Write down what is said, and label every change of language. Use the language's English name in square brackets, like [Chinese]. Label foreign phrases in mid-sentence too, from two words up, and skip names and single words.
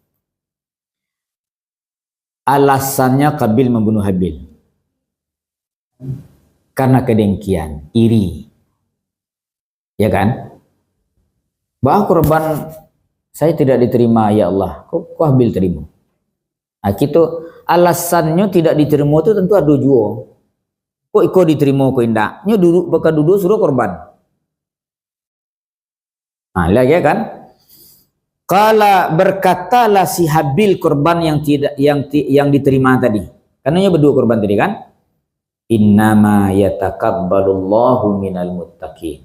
[Indonesian] Alasannya Qabil membunuh Habil karena kedengkian, iri. Ya kan? Bahwa korban saya tidak diterima ya Allah, kok Habil terima? Nah, gitu alasannya tidak diterima itu tentu ada jua. [Minangkabau] Kok iko diterima kok indak? Nyo duduk bakal duduk suruh korban. Nah, lihat ya kan? [Indonesian] Kala berkatalah si Habil korban yang diterima tadi. Karena berdua korban tadi kan? [Arabic] إنما يتقبل الله من المتقين.